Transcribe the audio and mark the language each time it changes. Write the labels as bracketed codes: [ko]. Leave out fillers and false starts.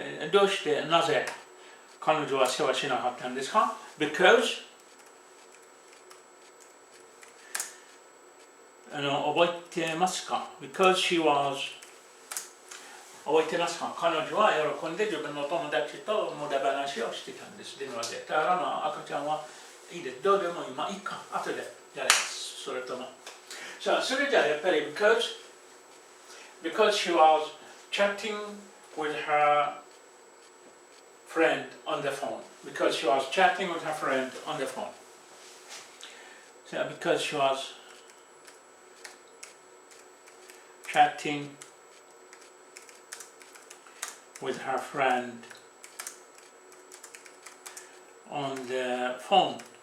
[ja] どうしてなぜ彼女は世話しなかったんですか? Because 覚えてますか? [en] Because she was [ja] 覚えてますか? 彼女は喜んで自分の友達と無駄話をしてたんです。電話で。だから赤ちゃんはいいです。どうでも今いいか。後でやります。それとも。さあ、それじゃやっぱり [en] because she was chatting with her friend on the phone. Because she was chatting with her friend on the phone. So because she was chatting with her friend on the phone.